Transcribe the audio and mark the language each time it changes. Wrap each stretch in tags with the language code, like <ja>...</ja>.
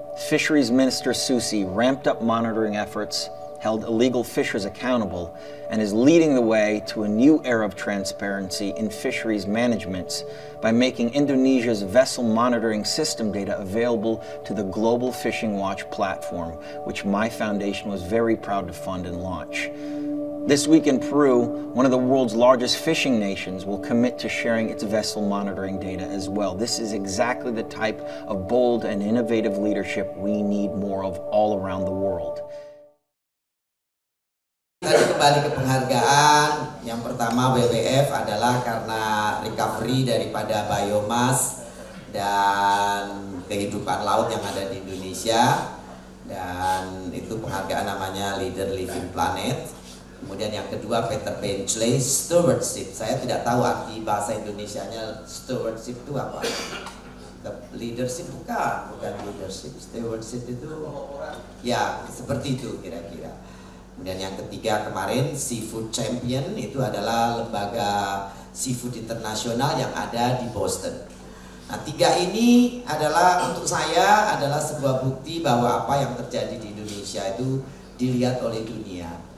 <en>Fisheries Minister Susi ramped up monitoring efforts, held illegal fishers accountable, and is leading the way to a new era of transparency in fisheries management by making Indonesia's vessel monitoring system data available to the Global Fishing Watch platform, which my foundation was very proud to fund and launch. This week in Peru, one of the world's largest fishing nations will commit to sharing its vessel monitoring data as well. This is exactly the type of bold and innovative leadership we need more of all around the world.</en> <id>Tadi kembali ke penghargaan. Yang pertama WWF adalah karena recovery daripada biomas dan kehidupan laut yang ada di Indonesia, dan itu penghargaan namanya Leader Living Planet. Kemudian yang kedua Peter Benchley Stewardship. Saya tidak tahu arti bahasa Indonesianya stewardship itu apa. Leadership bukan leadership. Stewardship itu ya seperti itu kira-kira. Kemudian yang ketiga kemarin Seafood Champion, itu adalah lembaga seafood internasional yang ada di Boston. Nah, tiga ini adalah untuk saya adalah sebuah bukti bahwa apa yang terjadi di Indonesia itu dilihat oleh dunia.</id>